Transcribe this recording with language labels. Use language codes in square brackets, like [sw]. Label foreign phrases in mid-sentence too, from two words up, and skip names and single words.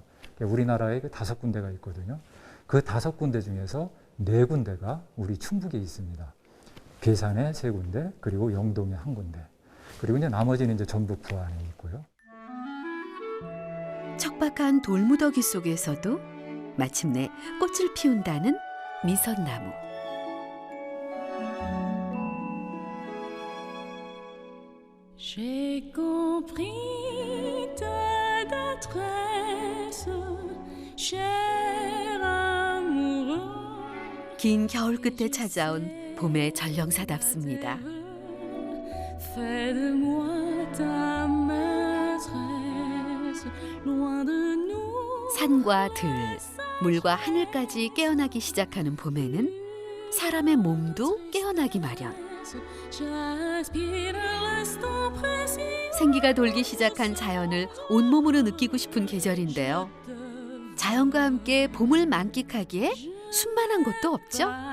[ko] 우리나라에 5군데가 있거든요. 그 5군데 중에서 4군데가 우리 충북에 있습니다. 괴산에 3군데, 그리고 영동에 1군데. 그리고 이제 나머지는 이제 전북 부안에 있고요. 척박한 돌무더기 속에서도 마침내 꽃을 피운다는 미선나무. [fr] J'ai compris ta détresse, cher amoureux. [ko] 긴 겨울 끝에 찾아온 봄의 전령사답습니다. [fr] Fais de moi ta maîtresse, loin de nous. [ko] 산과 들, 물과 하늘까지 깨어나기 시작하는 봄에는 사람의 몸도 깨어나기 마련. 생기가 돌기 시작한 자연을 온몸으로 느끼고 싶은 계절인데요. 자연과 함께 봄을 만끽하기에 순만한 곳도 없죠.